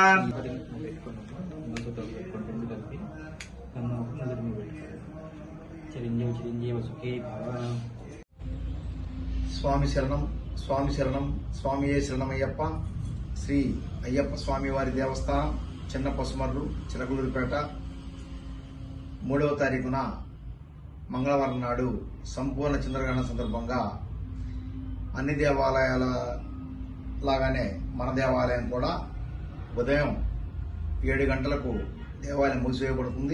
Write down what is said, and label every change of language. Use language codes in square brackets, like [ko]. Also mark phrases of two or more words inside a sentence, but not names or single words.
[te] స్వామి శరణం స్వామి శరణం స్వామి శరణమయ్యప్ప శ్రీ అయ్యప్ప స్వామి వారి దేవస్థానం చిన్న పసుమర్రు చిలకలూరిపేట 3వ తారీఖున మంగళవారం నాడు సంపూర్ణ చంద్రగ్రహణం సందర్భంగా అన్ని దేవాలయాల లాగానే మన దేవాలయం కూడా ఉదయం 7 గంటలకు దేవాలయం మూసివేయబడుతుంది.